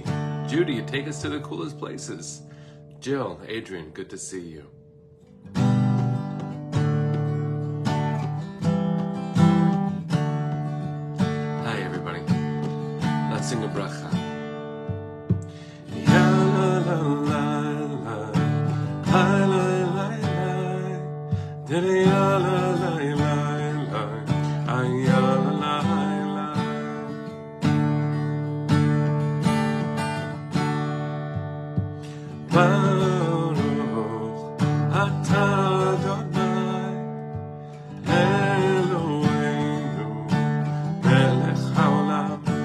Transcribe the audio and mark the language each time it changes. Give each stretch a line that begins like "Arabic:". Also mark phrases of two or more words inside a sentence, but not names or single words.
English: Judy, you take us to the coolest places. Jill, Adrian, good to see you. Hi, everybody. Let's sing a bracha. Ya la la la la, la la la la, dere ya la la la la, ay ya la la la.
Hebrew: ברוך אתה אדוני אלוהינו מלך העולם.